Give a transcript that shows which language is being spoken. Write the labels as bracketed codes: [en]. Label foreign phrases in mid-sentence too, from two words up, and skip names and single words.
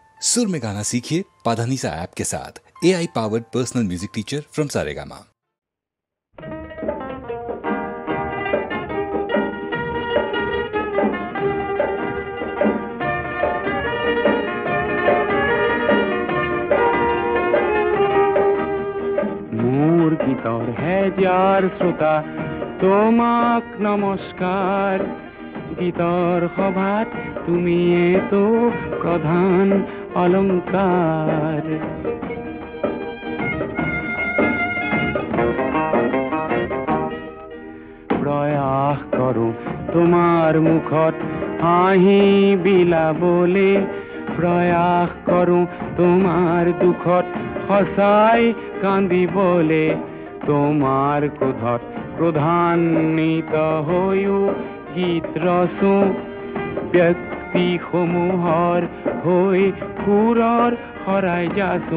[hi] सुर में गाना सीखिए पाधानीसा ऐप के साथ। [en] AI powered personal music teacher from [hi] सारेगामा। [as] মোর গীতর হেজার শ্রোতা তোমাক নমস্কার। গীতর সভাত তুমি তো প্রধান অলংকার। প্রয়াস করো তোমার মুখত হাঁহি বিলাবলে, প্রয়াস করো তোমার দুখত সঁচাই কান্দিবলে। তোমার ক্ৰোধত ক্ৰোধান্বিত হৈও গীত ৰচো, ব্যক্তিসমূহৰ হৈ সুৰৰ শৰাই যাচো।